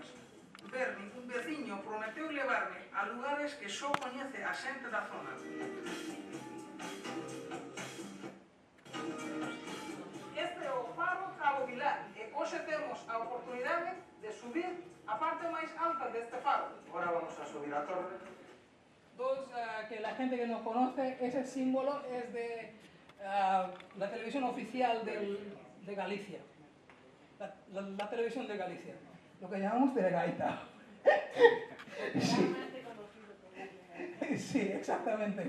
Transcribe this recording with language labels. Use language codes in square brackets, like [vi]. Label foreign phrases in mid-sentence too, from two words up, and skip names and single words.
[gl] Berni, un veciño, prometeu levarme a lugares que só coñece a xente da zona. Este é o Faro Cabo Vilar e hoxe temos a oportunidade de subir a parte máis alta deste faro. Agora vamos a subir a torre. [es] Que la gente que no conoce, ese símbolo es de la televisión oficial de Galicia. La televisión de Galicia. Lo que llamamos Telegaita. Sí. Sí, exactamente.